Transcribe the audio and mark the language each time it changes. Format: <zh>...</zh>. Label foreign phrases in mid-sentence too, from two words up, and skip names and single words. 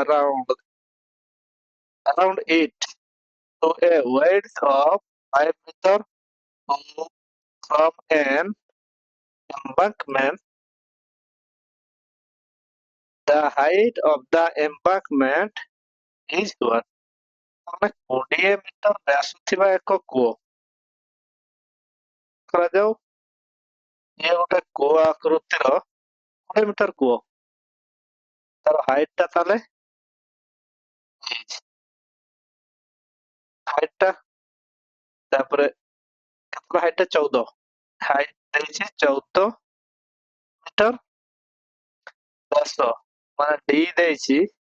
<en>around it to a width of 5 meter from an embankment. The height of the embankment is what?</en> <or>ଆମେ 20 ମିଟର ବ୍ୟାସ ଥିବା ଏକ କୂଅ କରାଯାଉ ଇଏ ଗୋଟେ କୂଅ ଆକୃତିର 20 ମିଟର କୂଅ ତାର ହାଇଟ ଟା ତାହେଲେ ହାଇଟ ଟା ତାପରେ କେତେ ହାଇଟ୍ 14 ହାଇଟ୍ ଦେଇଛି 14 ମିଟର 10 ମାନେ D ଦେଇଛି</or>